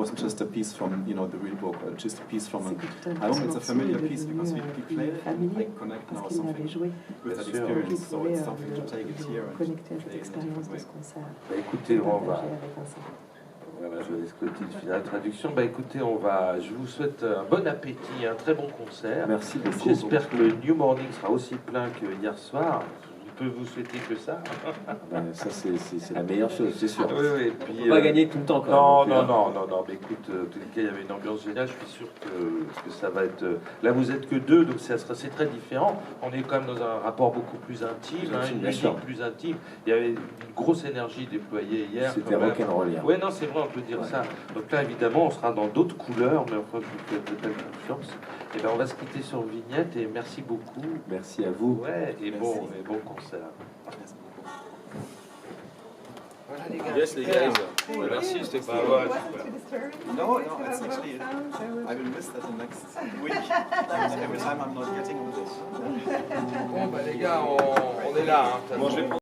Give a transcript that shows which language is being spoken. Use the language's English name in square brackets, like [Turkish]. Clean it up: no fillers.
[English] It wasn't just a piece from the real book, or just a piece from an album. It's a familiar piece because we play it and we connect now something with that experience. So it's something to take it here and [French] Connecté à cette [English] play in a different [French] expérience de [English] way. [French] ce concert. Bah, écoutez, on va. Partager avec Vincent. Voilà, je laisse Clotilde finir la traduction. Bah écoutez, je vous souhaite un bon appétit, un très bon concert. Merci beaucoup. J'espère que le New Morning sera aussi plein que hier soir. Je ne peux vous souhaiter que ça. Ça c'est la meilleure chose, c'est sûr. Oui, oui, et puis, On va pas gagner tout le temps quand même. Non, mais écoute, en tout cas, il y avait une ambiance géniale. Je suis sûr que ça va être. Là, vous êtes que 2, donc c'est très différent. On est quand même dans un rapport beaucoup plus intime, une musique plus intime. Il y avait une grosse énergie déployée hier. C'était rock'n'roll hier. Oui, non, c'est vrai, on peut dire ça. Donc là, évidemment, on sera dans d'autres couleurs, mais enfin, je vous fais totale confiance. Et ben, on va se quitter sur Vignette et merci beaucoup. Merci à vous. Ouais, et bon concert. Voilà les gars. Yes, les gars. Merci, c'était pas. [English] No, it's actually. I will miss that the next week. Every time I'm not getting on this. [French] Bon bah les gars, on est là. Hein,